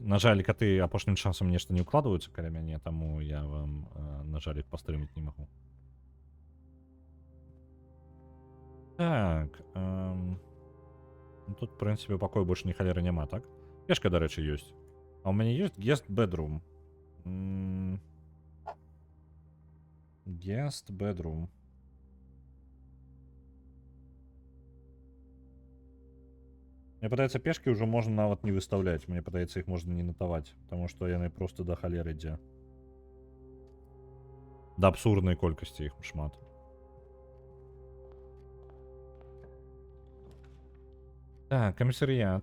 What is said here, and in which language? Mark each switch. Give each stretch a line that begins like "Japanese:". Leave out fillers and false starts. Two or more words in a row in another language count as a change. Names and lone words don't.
Belarusian: На жаль, коты апошнім часам нешта не ўкладваюцца каля мяне, таму я вам, на жаль, іх пастрыміць не магу. Так, ну, тут, в прынцыпе, у пакою больш ні халеры няма, так? Пешка, дарэчы, ёсць. А ў мяне ёсць
English: guest bedroom. Guest bedroom.
Belarusian: Мне падаецца, пешкі ўжо можна нават не выставляць. Мне падаецца, іх можна не натаваць, таму што яны просто да халеры ідзе. Да абсурднай колькасці іх шмат. Так, камісарыят.